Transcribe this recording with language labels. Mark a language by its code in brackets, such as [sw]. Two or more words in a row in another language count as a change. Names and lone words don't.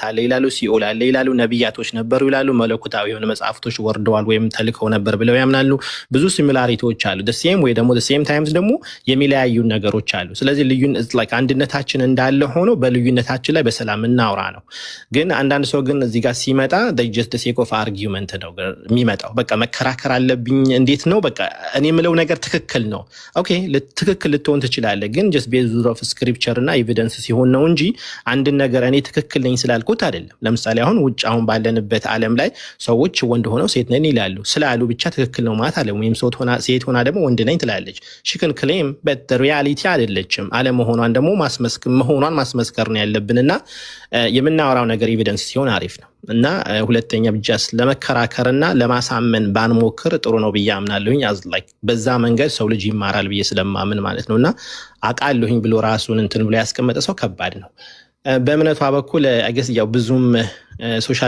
[am] አለ ይላሉ፣ ሲኦል አለ ይላሉ፣ ነቢያቶች ነበሩ ይላሉ፣ መለኮታዊ የሆነ መጽሐፍቶች ወርደዋል ወይም ተልከው ነበር ብለው ያምናሉ። ብዙ ሲሚላሪቲዎች አሉ። ሴም ወይ ደግሞ [en] same time sometimes [am] ደግሞ የሚለያዩ ነገሮች አሉ። ስለዚህ ልዩነት ላይክ አንድነታችን እንዳለ ሆኖ በልዩነታችን ላይ በሰላም እናውራ ነው። ግን አንዳንድ ሰው ግን እዚህ ጋር ሲመጣ [en] just the sake of argument [am] ነው የሚመጣው። በቃ መከራከር አለብኝ እንዴት ነው በቃ እኔ የምለው ነገር ትክክል ነው። ኦኬ ትክክል ልትሆን ትችላለህ፣ ግን [en] just based off scripture [am] እና ኤቪደንስ ሲሆን ነው እንጂ አንድን ነገር እኔ ትክክል ነኝ ስላልኩት አይደለም። ለምሳሌ አሁን ባለንበት ዓለም ላይ ሰዎች ወንድ ሆነው ሴት ነኝ ይላሉ። ስላሉ ብቻ ትክክል ነው ማለት አለ። ወይም ሴት ሆና ደግሞ ወንድ ነኝ ትላለች። [en] she can claim but reality [am] አይደለችም። አለመሆኗን ደግሞ ማስመስከር ነው ያለብንና የምናወራው ነገር ኤቪደንስ ሲሆን አሪፍ ነው። እና ሁለተኛ ብቻ ለመከራከርና ለማሳመን ባንሞክር ጥሩ ነው ብዬ አምናለሁኝ። በዛ መንገድ ሰው ልጅ ይማራል ብዬ ስለማምን ማለት ነውና አቃለሁኝ ብሎ ራሱን እንትን ብሎ ያስቀመጠ ሰው ከባድ ነው። በእምነቷ በኩል አገስ ያው ብዙም ሶሻል